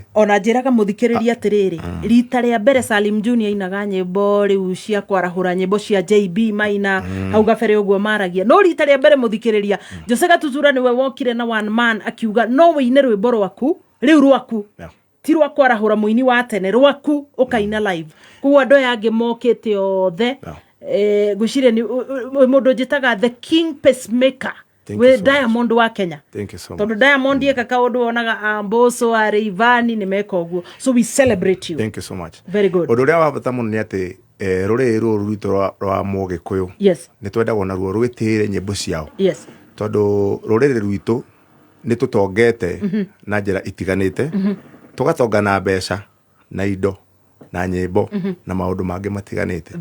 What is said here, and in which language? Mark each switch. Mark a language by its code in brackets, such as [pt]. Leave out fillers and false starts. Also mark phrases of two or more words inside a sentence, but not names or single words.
[ki] Ona njĩraga mũthikĩrĩria atĩrĩrĩ rita rĩa mbere Salim Junior ainaga nyĩmbo rĩu cia kwarahũra nyĩmbo cia JB Maina hau gabere ũguo maragia no rita rĩa mbere mũthikĩrĩria Jose Gatutura nĩwe wokire na [en] one man [ki] akiuga no wĩine rwĩmbo rwaku rĩu rwaku ti rwa kwarahũra mũini wa tene rwaku ũkaina live koguo andũ aya angĩ mokĩte othe gwĩciria nĩ mũndũ njĩtaga [en] the king pacemaker with Diamond [ki] wa Kenya. [en] Thank you so much. [ki] Tondu Diamond yeka kaundu onaga Mbosso Arivani nimeka uguo. [en] So we celebrate you. Thank you so much. Very good. [ki] Undu ria wa bata muno ni ati rũrĩrĩ rũrũ rwitũ rwa Mũgĩkũyũ. [en] Yes. [ki] Nĩ twendagwo naruo rwĩtĩĩre nyĩmbo ciao. [en] Yes. [ki] Tondu rũrĩrĩ rwitũ nĩ tũtongete na njĩra itiganĩte. Tũgatonga na mbeca na indo na nyĩmbo na maũndũ mangĩ matiganĩte.